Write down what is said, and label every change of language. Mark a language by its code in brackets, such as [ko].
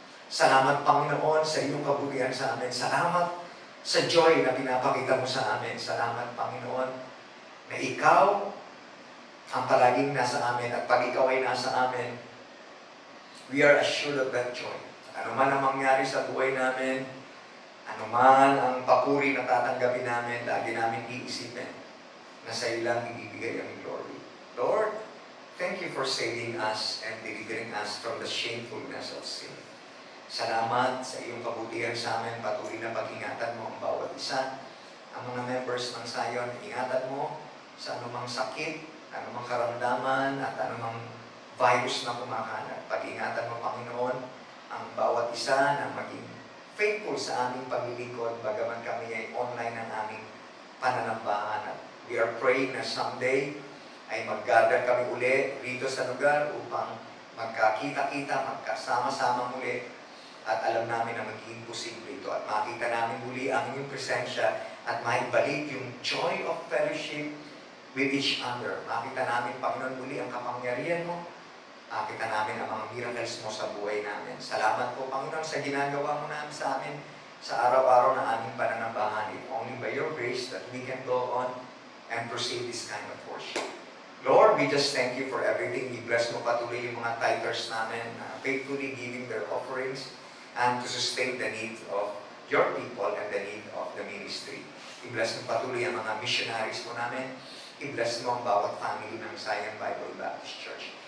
[tl] Salamat, Panginoon, sa iyong kabutihan sa amin. Salamat sa joy na pinapakita mo sa amin. Salamat, Panginoon, na Ikaw ang palaging nasa amin. At pag Ikaw ay nasa amin, [en] we are assured of that joy. [tl] Ano man ang mangyari sa buhay namin, ano man ang papuri na tatanggapin namin, lagi namin iisipin na sa iyo lang ibibigay ang glory. [en] Lord, thank you for saving us and delivering us from the shamefulness of sin. [tl] Salamat sa iyong kabutihan sa amin. Patuloy na pag-ingatan mo ang bawat isa. Ang mga members ng Zion, ingatan mo sa anumang sakit, anumang karamdaman, at anumang virus na kumakalat. Pag-ingatan mo, Panginoon, ang bawat isa na maging faithful sa aming paglilingkod, bagaman kami ay online ng aming pananambahan. [en] We are praying [tl] na someday ay mag-gather kami uli dito sa lugar upang magkakita-kita, magkasama-sama muli. At alam namin na magiging posible ito. At makita namin muli ang inyong presensya at maibalik yung joy of fellowship with each other. Makita namin, Panginoon, muli ang kapangyarihan mo. Makita namin ang mga miracles mo sa buhay namin. Salamat po, Panginoon, sa ginagawa mo namin sa amin sa araw-araw na aming pananambahan. [en] It's only by your grace that we can go on and proceed this kind of worship. Lord, we just thank you for everything. We bless mo patuloy yung mga tithers namin, faithfully giving their offerings and to sustain the needs of your people and the need of the ministry. [tl] I-bless mo patuloy ang mga missionaries mo namin. I-bless mo ang bawat family ng Zion Bible Baptist Church.